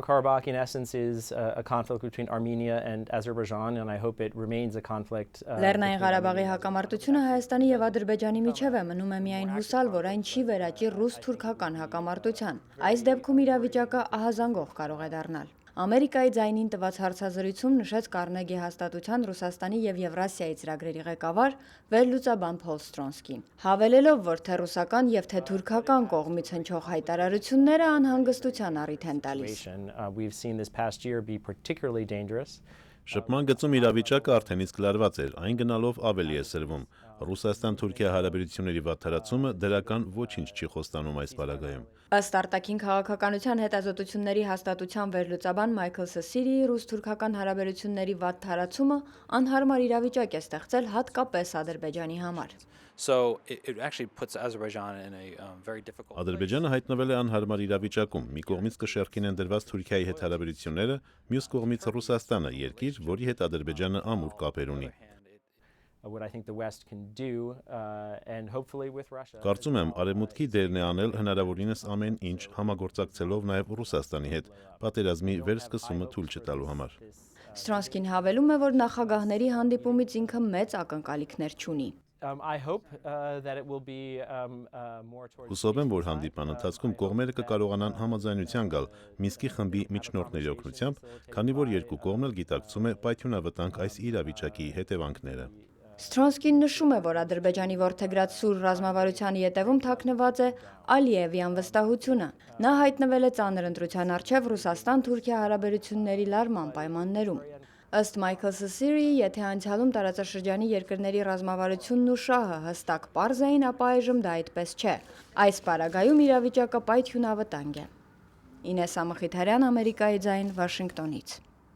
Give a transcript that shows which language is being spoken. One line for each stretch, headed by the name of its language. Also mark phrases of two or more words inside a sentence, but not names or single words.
English: Nagorno-Karabakh, in essence, is a conflict between Armenia and Azerbaijan, and I hope it remains a conflict.
Armenian: Լեռնային Ղարաբաղի հակամարտությունը Հայաստանի եւ Ադրբեջանի միջև է, մնում է միայն հուսալ, որ այն չի վերաճի ռուս-թուրքական հակամարտության։ Այս դեպքում իրավիճակը ահազանգող կարող է դառնալ։ Ամերիկայի ձայնին տված հարցազրույցում նշեց Կարնեգի հաստատության Ռուսաստանի եւ Եվրասիայի ծրագրերի ղեկավար վերլուծաբան Փոլ Ստրոնսկին, հավելելով, որ թե ռուսական եւ թե թուրքական կողմից հնչող հայտարարությունները անհանգստության առիթ են տալիս։
English: We've seen this past year be particularly dangerous.
Armenian: Շփման գծում իրավիճակը արդեն իսկ լարված էր, այն գնալով ավելի է սրվում։ Ռուսաստան-Թուրքիա հարաբերությունների վատթարացումը դրական ոչինչ չի խոստանում այս պարագայում։ Ըստ արտաքին քաղաքականության հետազոտությունների հաստատության վերլուծաբան Մայքլ Սեսիրիի ռուս-թուրքական հարաբերությունների վատթարացումը անհարմար իրավիճակ է ստեղծել հատկապես Ադրբեջանի համար։
English: So it actually puts Azerbaijan in a very difficult.
Armenian: Ադրբեջանը հայտնվել է անհարմար իրավիճակում։ Մի կողմից կշեռքին են դրված Թուրքիայի հետ հարաբերությունները, մյուս կողմից Ռուսաստանը, երկիր, որի հետ Ադրբեջանը ամուր կապեր ունի։
English: What I think the West can do, and hopefully with Russia.
Armenian: Կարծում եմ, Արևմուտքի դերն է անել հնարավորինս ամեն ինչ համագործակցելով նաև Ռուսաստանի հետ, պատերազմի վերսկսումը թույլ չտալու համար։ Ստրոնսկին հավելում է, որ նախագահների հանդիպումից ինքը մեծ ակնկալիքներ չունի։
English: I hope that it will be more towards.
Armenian: Հուսով եմ, որ հանդիպան ընթացքում կողմերը կկարողանան համաձայնության գալ Մինսկի խմբի միջնորդների օգնությամբ, քանի որ երկու կողմն էլ գիտակցում է պայթյունավտանգ այս իրավիճակի հետևանքները։ Ստրոնսկին նշում է, որ Ադրբեջանի որդեգրած սուր ռազմավարության ետևում թաքնված է Ալիևի անվստահությունը։ Նա հայտնվել է ծանր ընտրության առջև Ռուսաստան-Թուրքիա հարաբերությունների լարման պայմաններում։ Ըստ Մայքլ Սեսիրիի, եթե անցյալում տարածաշրջանի երկրների ռազմավարությունն ու շահը հստակ պարզ էին, ապա այժմ դա այդպես չէ։ Այս պարագայում իրավիճակը պայթյունավտանգ է։ Ինեսա Մխիթարյան, Ամերիկայի ձայն, Վաշինգտոնից։